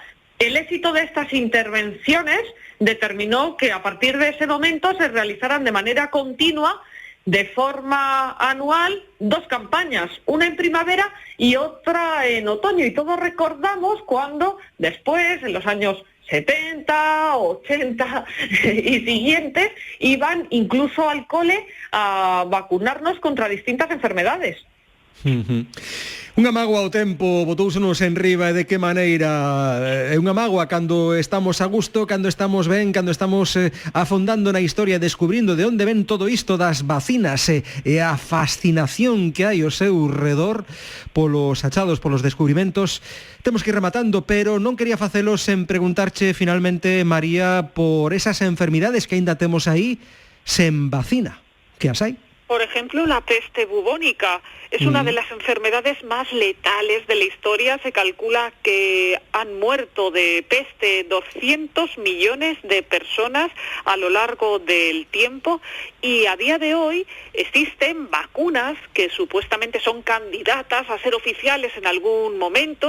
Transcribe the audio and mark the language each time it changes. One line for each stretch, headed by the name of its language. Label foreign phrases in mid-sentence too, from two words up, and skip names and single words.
Spanish: El éxito de estas intervenciones determinó que a partir de ese momento se realizaran de manera continua, de forma anual, 2 campañas, una en primavera y otra en otoño. Y todos recordamos cuando después, en los años 70, 80 y siguientes, iban incluso al cole a vacunarnos contra distintas enfermedades.
Galician: Unha mágoa ao tempo botoúsenos en riba e de que maneira. É unha mágoa cando estamos a gusto, cando estamos ben, cando estamos afondando na historia, descubrindo de onde ven todo isto das vacinas e a fascinación que hai ao seu redor polos achados, polos descubrimentos. Temos que ir rematando, pero non quería facelo sen preguntarche finalmente, María, por esas enfermidades que aínda temos aí sen vacina. Que as hai?
Spanish: Por ejemplo, la peste bubónica es una de las enfermedades más letales de la historia. Se calcula que han muerto de peste 200 millones de personas a lo largo del tiempo y a día de hoy existen vacunas que supuestamente son candidatas a ser oficiales en algún momento.